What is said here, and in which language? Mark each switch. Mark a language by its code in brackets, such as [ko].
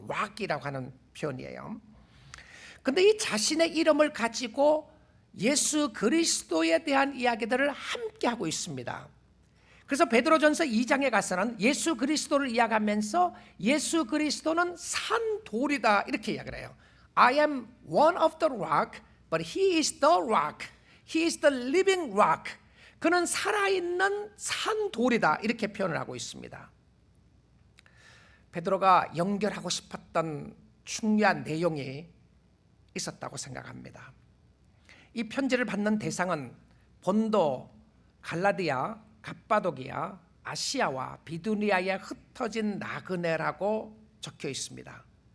[ko] 락이라고 하는 표현이에요. 근데 이 자신의 이름을 가지고 예수 그리스도에 대한 이야기들을 함께 하고 있습니다. 그래서 베드로전서 2장에 가서는 예수 그리스도를 이야기하면서 예수 그리스도는 산 돌이다 이렇게 이야기를 해요. [en] I am one of the rock, but he is the rock. He is the living rock. [ko] 그는 살아있는 산 돌이다 이렇게 표현을 하고 있습니다. 베드로가 연결하고 싶었던 중요한 내용이 있었다고 생각합니다. 이 편지를 받는 대상은 본도, 갈라디아, 갑바도기아, 아시아와 비두니아에 흩어진 나그네라고 적혀 있습니다.